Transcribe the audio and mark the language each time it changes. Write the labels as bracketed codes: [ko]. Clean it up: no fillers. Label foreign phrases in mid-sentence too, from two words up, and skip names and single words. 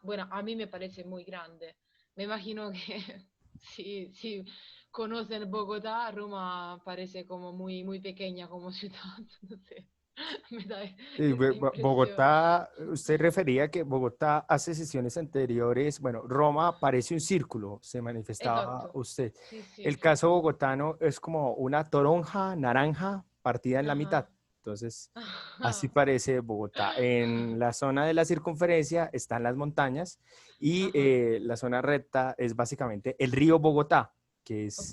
[es] Bueno, a mí me parece muy grande. Me imagino que si conocen Bogotá, Roma parece como muy, muy pequeña como ciudad. No sé, me da esta impresión. Bogotá, usted refería que Bogotá hace sesiones anteriores, bueno, Roma parece un círculo, se manifestaba [it] Esatto, [es] usted. [it] sì, sì. [es] El caso bogotano es como una toronja naranja partida en la Ah-ah. mitad. Entonces, así Ah. parece Bogotá. En la zona de la circunferencia están las montañas y Ah-ah. la zona recta es básicamente el río Bogotá, que es